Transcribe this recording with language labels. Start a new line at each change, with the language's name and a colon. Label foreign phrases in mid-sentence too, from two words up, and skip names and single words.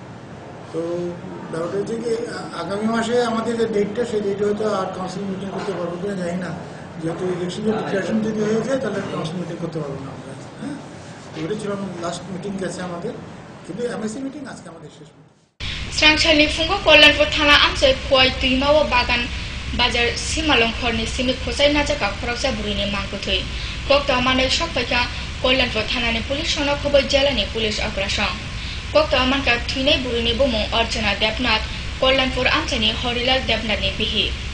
Bangla: তো ব্যাপারটা হচ্ছে কি আগামী মাসে আমাদের যে ডেটটা, সেই ডেটে হয়তো আর
English: council meeting
Bangla: করতে পারবো কিনা জানি না, যেহেতু ইলেকশনের ডিক্লারেশন যদি হয়ে যায় তাহলে
English: council meeting
Bangla: করতে পারবো না আমরা। হ্যাঁ, ওইটা ছিল
English: last meeting
Bangla: গেছে আমাদের, কিন্তু
English: MSC meeting
Bangla: আজকে আমাদের শেষ মিটিং।
Kok Borok: स्रांगशालनि फुंगो कल्याणपुर थाना आमचाय खुवाई तुइमाव बागान बाजार सीमालंखरनि सिमी खोसाई नाजाका खरकसा बुरिनि मांगुथै कक्ता माने सकफाइका कल्याणपुर थानानि पुलिस सनक खबै जिल्लानि पुलिस अग्रासं कक्ता मानका थुइनाय बुरिनि बुमुं अर्चना देबनाथ कल्याणपुर आमचायनि हरिलाल देबनाथनि बिहि।